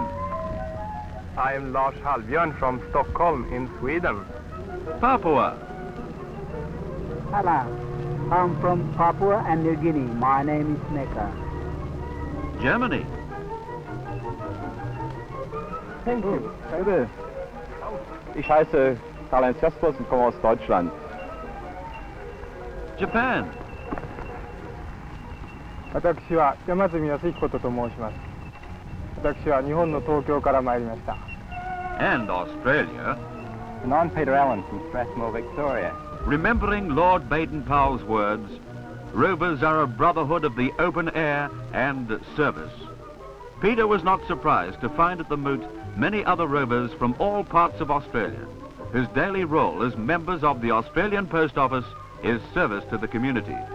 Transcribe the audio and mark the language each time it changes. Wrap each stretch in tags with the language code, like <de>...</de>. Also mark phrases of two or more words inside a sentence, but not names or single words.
<en>I am Lars Halbjörn from Stockholm in Sweden. Papua. Hello, I'm from Papua and New Guinea. My name is Mecca. Germany. Thank you.</en> <de>Hallo. Ich heiße Karl-Heinz Jaspers und komme aus Deutschland. Japan.</de> <ja>私は山住康彦と申します。私は日本の東京から参りました。</ja> <en>And Australia. And I'm Peter Allen from Strathmore, Victoria. Remembering Lord Baden-Powell's words, rovers are a brotherhood of the open air and service. Peter was not surprised to find at the Moot many other rovers from all parts of Australia, whose daily role as members of the Australian Post Office is service to the community.</en>